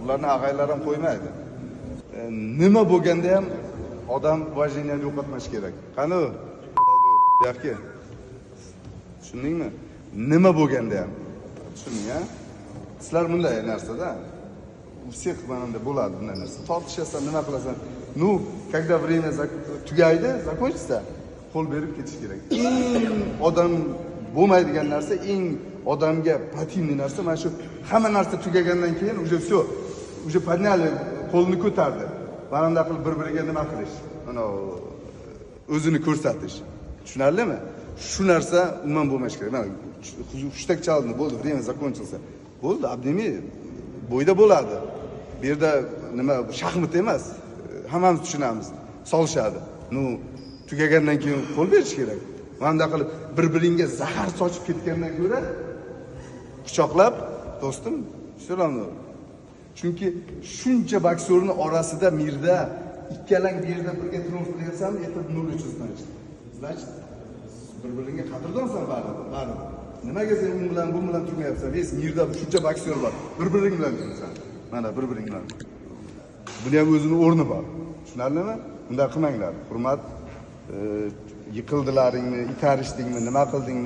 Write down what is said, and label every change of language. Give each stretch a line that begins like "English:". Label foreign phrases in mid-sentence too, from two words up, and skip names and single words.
Uzbek: Bularni ag'aylar ham qo'ymaydi. Nima bo'lganda ham odam vajiniyani yo'qotmash kerak. Qani u? Yaxki. Tushundingmi? Nima bo'lganda ham. Tushuning-a? Sizlar bunday narsada u всех manada bo'ladi bunday narsa. Tortishasan, nima qilasan?
Russian: Ну, когда время tugaydi, закончится,
Uzbek: qo'l berib ketish kerak. Eng odam bo'lmaydigan narsa, eng odamga противный narsa mana shu hamma narsa tugagandan keyin
Russian: уже все, уже подняли,
Uzbek: qo'lni ko'tardi. Mana bunday qilib bir-biriga nima qilish, mana o'zini ko'rsatish. Tushunarlimi? Shu narsa umuman bo'lmash kerak. Mana hushtak chaldi, bo'ldi,
Russian: время закончился.
Uzbek: Bo'ldi, abdimi bo'yda bo'ladi. Bu yerda nima shaxmat emas. Hammamiz tushunamiz. Solishadi. Nu tugagandan keyin qo'l berish kerak. Mana qilib bir-biringga zahar sochib ketgandan ko'ra quchoqlab, do'stim, salomni. Chunki shuncha boksyorning orasida mirda ikkalang bu yerda birga turib qilyapsan,
Russian: это 0 значит. Значит,
Uzbek: bir-biringga qadrdonsan baribir. Nimaga sen u bilan bu bilan turmayapsan? Ves mirda shuncha boksyor bor. Bir-biring bilan tursan. Mana bir-biring bilan. Buni ham o'zining o'rni bor. Tushunarlimi? Bunday qilmanglar. Hurmat, yiqildilaringni, itarishdingmi, nima qildingmi?